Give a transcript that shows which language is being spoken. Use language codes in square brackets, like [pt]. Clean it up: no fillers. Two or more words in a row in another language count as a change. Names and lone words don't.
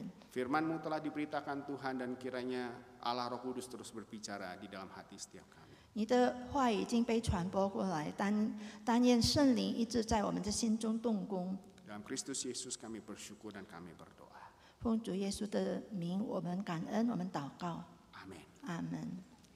[id] Firman-Mu telah diberitakan Tuhan dan kiranya Allah Roh Kudus terus berbicara di dalam hati setiap kami. [zh] 你的话已经被传播过来，但愿圣灵一直在我们的心中动工。 [id] Dalam Kristus Yesus kami bersyukur dan kami berdoa. [zh] 奉主耶稣的名，我们感恩，我们祷告。 [id] Amin. [zh] 阿门。